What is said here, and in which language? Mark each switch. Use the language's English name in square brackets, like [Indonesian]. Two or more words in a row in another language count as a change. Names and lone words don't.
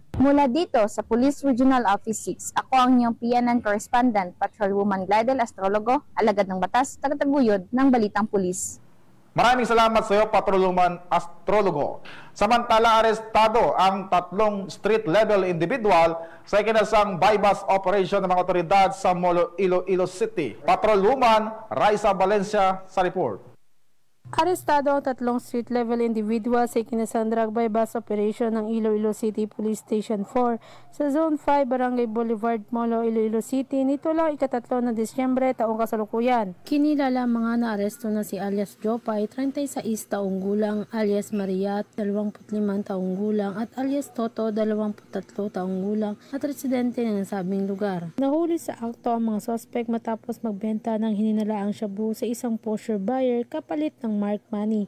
[Filipino] Mula dito sa Police Regional Office 6, ako ang inyong PNN Correspondent, Patrolwoman Glidel Astrologo, alagad ng batas, tagataguyod ng Balitang Pulis. Maraming salamat sa iyo, Patrolwoman Astrologo. Samantala, arestado ang 3 [English] street-level individual [Filipino] sa ikinasang [English] buy-bust operation [Filipino] ng mga otoridad sa Molo, Iloilo City. Patrolwoman Raisa Valencia sa report. Arestado ang 3 [English] street-level individual [Filipino] sa ikinasang [English] drug buy-bust operation [Filipino] ng Iloilo City Police Station 4 sa Zone 5, Barangay Boulevard, Molo, Iloilo City nito lang 3 ng Disyembre taong kasalukuyan. Kinilala mga naaresto na si alias Jopay, 36 taong gulang, alias Maria, 25 taong gulang at alias Toto, 23 taong gulang at residente ng nasabing lugar. Nahuli sa akto ang mga suspect matapos magbenta ng hininalaang shabu sa isang posher buyer kapalit ng [English] mark money.